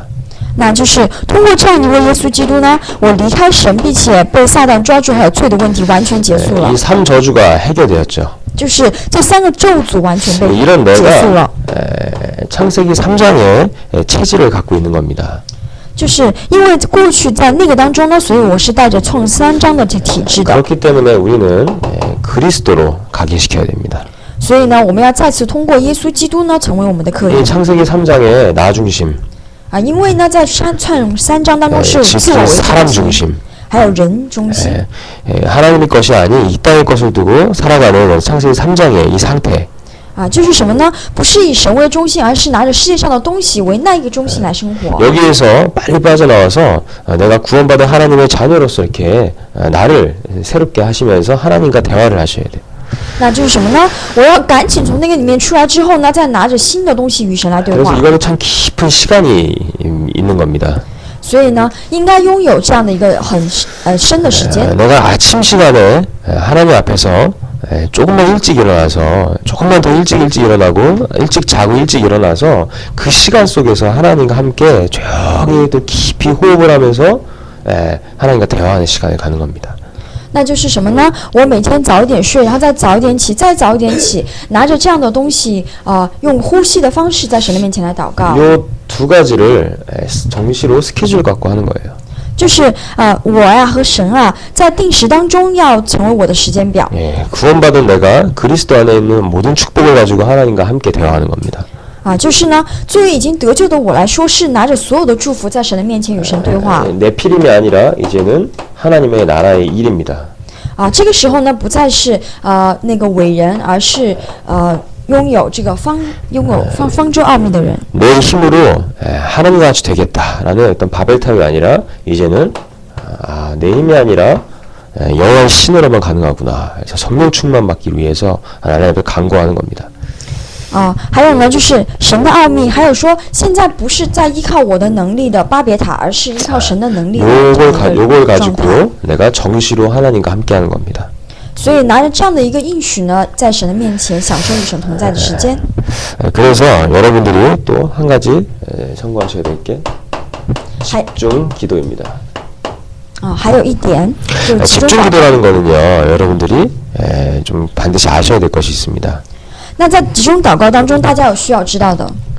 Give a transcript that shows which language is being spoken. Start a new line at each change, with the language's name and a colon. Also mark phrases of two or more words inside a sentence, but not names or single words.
Chinese: 那就是通过这样一位耶稣基督呢，我离开神，并且被撒旦抓住还有罪的问题完全结束了。
Korean: 이 3저주가 해결되었죠.
Chinese: 就是这3个咒诅完全被
Korean: 이런
Chinese: 结束
Korean: 내가
Chinese: 了。
Korean: 창세기 3장의 체질을 갖고 있는 겁니다.
Chinese: 就是因为过去在那个当中呢，所以我是带着创3章的这体质的。
Korean: 그렇기 때문에 우리는 그리스도로 각인시켜야 됩니다.
Chinese: 所以呢，我们要再次通过耶稣基督呢，成为我们的客
Korean: 이
Chinese: 人。
Korean: 창세기 3장의 나 중심,
Chinese: 因为呢，在创3章当中是有自我
Korean: 즉
Chinese: 为
Korean: 사람
Chinese: 中心，
Korean: 중심.
Chinese: 还有人中心。
Korean: 하나님의 것이 아닌 이 땅의 것을 두고 살아가는 창세기 3장의 이 상태.
Chinese: 就是什么呢？不是以神为中心，而是拿着世界上的东西为那一个中心来生活。
Korean: 여기에서 빨리 빠져나와서 내가 구원받은 하나님의 자녀로서 이렇게 나를 새롭게 하시면서 하나님과 대화를 하셔야 돼요.
Chinese: 那就是什么呢？我要赶紧从那个里面出来之后呢，再拿着新的东西与神来对
Korean: 그래서
Chinese: 话。
Korean: 이거는 참 깊은 시간이 있는 겁니다.
Chinese: 所以呢，应该拥有这样的一个很深的时间。
Korean: 내가 아침 시간에 하나님 앞에서 조금만 일찍 일어나서 조금만 더 일찍 일어나고 일찍 자고 일찍 일어나서 그 시간 속에서 하나님과 함께 조용히 또 깊이 호흡을 하면서 하나님과 대화하는 시간을 가는 겁니다.
Chinese: 那就是什么呢？我每天早一点睡，然后再早一点起，再早一点起，拿着这样的东西，用呼吸的方式在神的面前来祷告。
Korean: 이 두 가지를 정시로 스케줄 갖고 하는 거예요.
Chinese: 就是我呀和神啊，在定时当中要成为我的时间表。
Korean: 구원받은 내가 그리스도 안에 있는 모든 축복을 가지고 하나님과 함께 대화하는 겁니다.
Chinese: 就是呢，作为已经得救的我来说，是拿着所有的祝福在神的面前与神对话。
Korean: 내 필임이 아니라 이제는 하나님의 나라의 일입니다.
Chinese: 这个时候呢，不再是那个伟人，而是拥有方舟奥秘的人。
Korean: 내 힘으로 하나님과 같이 되겠다라는 어떤 바벨탑이 아니라 이제는 내 힘이 아니라 여호와의 신으로만 가능하구나. 그래서 성령 충만 받기 위해서 하나님 앞에 간구하는 겁니다.
Chinese: 还有呢，就是神的奥秘，还有说现在不是在依靠我的能力的巴别塔，而是依靠神的能力的
Korean: 요걸
Chinese: 状态。
Korean: 가지고 내가 정시로 하나님과 함께하는 겁니다.
Chinese: 所以拿着这样的一个应许呢，在神的面前享受与神同在的时间。
Korean: 그래서 여러분들이 또 한 가지 참고하셔야 될 게 집중 기도입니다.
Chinese: 还有一点，就是集中
Korean: 집중
Chinese: 祷告。
Korean: 기도라는 거는요, 여러분들이 좀 반드시 아셔야 될 것이 있습니다.
Chinese: 那在集中祷告当中，大家有需要知道的。